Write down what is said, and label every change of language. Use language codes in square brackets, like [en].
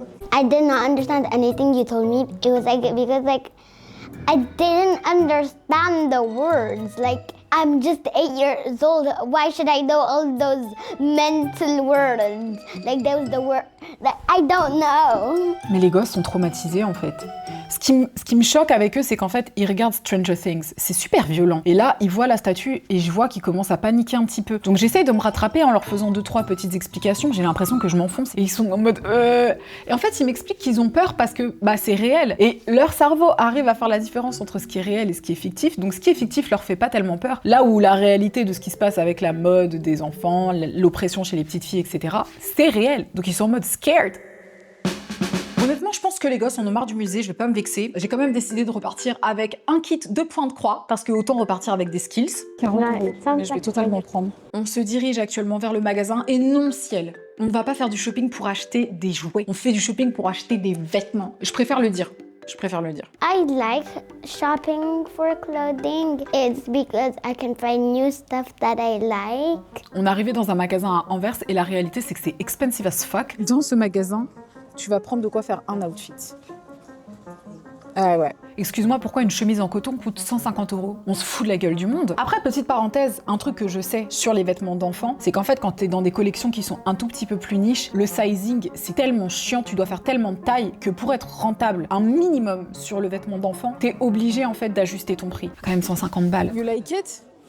[en] I did not understand anything you told me. It was like, because like, I didn't understand the words. Like, I'm just 8 years old. Why should I know all those mental words? Like, that was the word that I don't know. [fr] Mais les gosses sont traumatisés en fait. Ce qui me choque avec eux, c'est qu'en fait, ils regardent Stranger Things. C'est super violent. Et là, ils voient la statue et je vois qu'ils commencent à paniquer un petit peu. Donc j'essaye de me rattraper en leur faisant 2-3 petites explications. J'ai l'impression que je m'enfonce. Et ils sont en mode... Et en fait, ils m'expliquent qu'ils ont peur parce que c'est réel. Et leur cerveau arrive à faire la différence entre ce qui est réel et ce qui est fictif. Donc ce qui est fictif leur fait pas tellement peur. Là où la réalité de ce qui se passe avec la mode des enfants, l'oppression chez les petites filles, etc., c'est réel. Donc ils sont en mode scared. Honnêtement, je pense que les gosses en ont marre du musée, je vais pas me vexer. J'ai quand même décidé de repartir avec un kit de points de croix, parce que autant repartir avec des skills. 40 €, mais je vais totalement prendre. On se dirige actuellement vers le magasin, et non, Ciel, on ne va pas faire du shopping pour acheter des jouets. On fait du shopping pour acheter des vêtements. Je préfère le dire. [en] I like shopping for clothing. It's because I can find new stuff that I like. [fr] On est arrivé dans un magasin à Anvers, et la réalité, c'est que c'est [en] expensive as fuck. [fr] Dans ce magasin, tu vas prendre de quoi faire un outfit. Ah ouais. Excuse-moi, pourquoi une chemise en coton coûte 150 €? On se fout de la gueule du monde. Après, petite parenthèse, un truc que je sais sur les vêtements d'enfants, c'est qu'en fait, quand t'es dans des collections qui sont un tout petit peu plus niche, le sizing, c'est tellement chiant, tu dois faire tellement de taille que pour être rentable, un minimum sur le vêtement d'enfant, t'es obligé en fait d'ajuster ton prix. Quand même 150 balles. [en] You like it?